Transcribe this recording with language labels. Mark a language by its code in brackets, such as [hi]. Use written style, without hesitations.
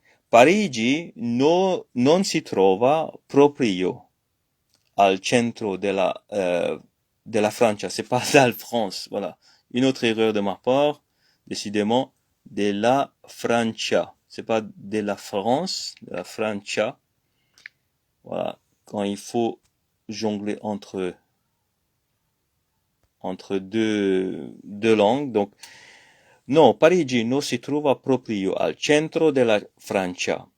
[it] Parigi non si trova proprio al centro della Francia. [fr] C'est pas la France, voilà. Une autre erreur de ma part, décidément, de la Francia. C'est pas de la France, de la Francia. Voilà. quand il faut jongler entre deux langues. [it] Donc, no, Parigi non si trova proprio al centro della Francia.